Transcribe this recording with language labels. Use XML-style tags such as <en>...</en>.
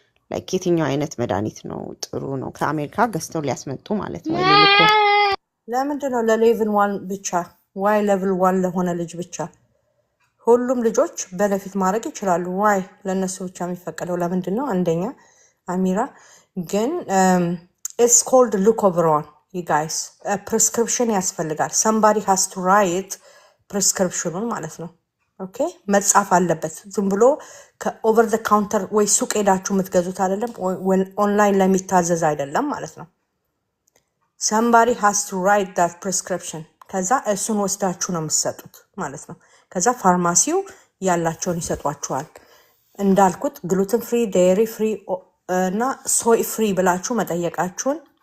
<am>ላይክ የትኛው አይነት መድኃኒት ነው ጥሩ ነው? ከአሜሪካ ገዝተው ሊያስመጡ ማለት ነው። ለምንድን ነው ለሌቭል 1 ብቻ? ዋይ ሌቭል 1 ለሆነ ልጅ ብቻ? ሁሉም ልጆች በለፊት ማድረግ ይችላሉ። ዋይ ለነሱ ብቻ የሚፈቀደው ለምንድን ነው? አንደኛ አሚራ ግን</am> <en>it's called Leucovorin, you guys.</en> <am>ፕሪስክሪፕሽን ያስፈልጋል።</am> <en>somebody has to write</en> <am>ፕሪስክሪፕሽኑን ማለት ነው። ኦኬ መጻፍ አለበት። ዝም ብሎ ከኦቨር ዘ ካውንተር ወይ ሱቅ ሄዳችሁ የምትገዙት አይደለም፣ ኦንላይን ለሚታዘዝ አይደለም ማለት ነው።</am> <en>somebody has to write that prescription።</en> <am>ከዛ እሱን ወስዳችሁ ነው የምትሰጡት ማለት ነው። ከዛ ፋርማሲው ያላቸውን ይሰጧችኋል። እንዳልኩት ግሉተን ፍሪ፣ ዴሪ ፍሪ እና ሶይ ፍሪ ብላችሁ መጠየቃችሁን</am>